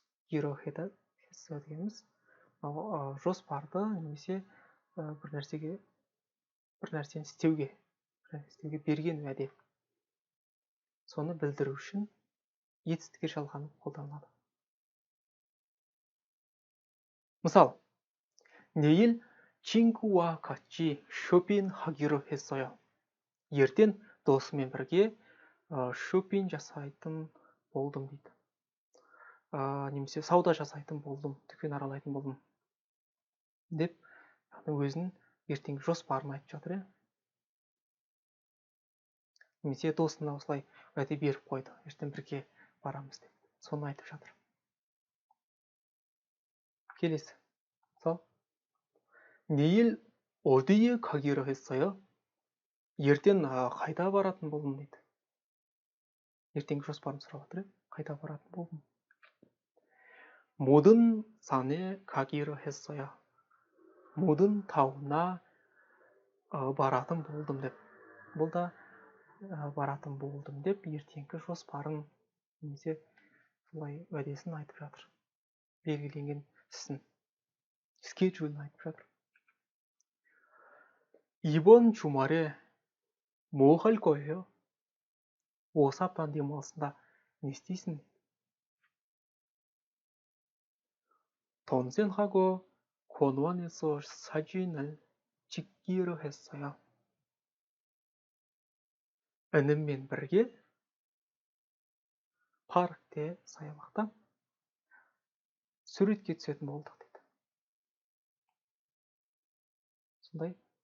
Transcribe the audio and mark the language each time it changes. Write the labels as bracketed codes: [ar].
[kk] 기로했어요 дегеніміз жоспарды немесе бір нәрсені істеуге берген уәде. Соны білдіру үшін етістікке жалғанып қолданылады. [ko] мысал, 내일 친구와 같이 쇼핑하기로 했어요. [kk] ертең досыммен бірге 쇼핑 жасайтын болдым дейді. немесе сауда жасайтын болдым, дүкен аралайтын болдым деп өзінің ертеңгі жоспарын айтып жатыр. немесе досына осылай уәде беріп қойды, ертең бірге барамыз деп. соны айтып жатыр. келесі. [ko] мысалы, 내일 어디에 가기로 했어요? [kk] ертең қайда баратын болдым дейді. ертеңгі жоспарын сұрап жатыр. қайда баратын болдым? [ko] 모든 산에 가기로 했어요. [kk] 모든 тауына баратын болдым деп. бұл да баратын болдым деп ертеңгі жоспарын немесе солай уәдесін айтып жатыр. белгіленген ісін, 스케줄ін айтып жатыр. [ko] 이번 주말에 뭐 할 거예요? [kk] осы аптаның демалысында не істейсің? [ko] 동생하고 공원에서 사진을 찍기로 했어요. [kk] ініммен бірге паркте, саябақта суретке түсетін болдық дейді. сондай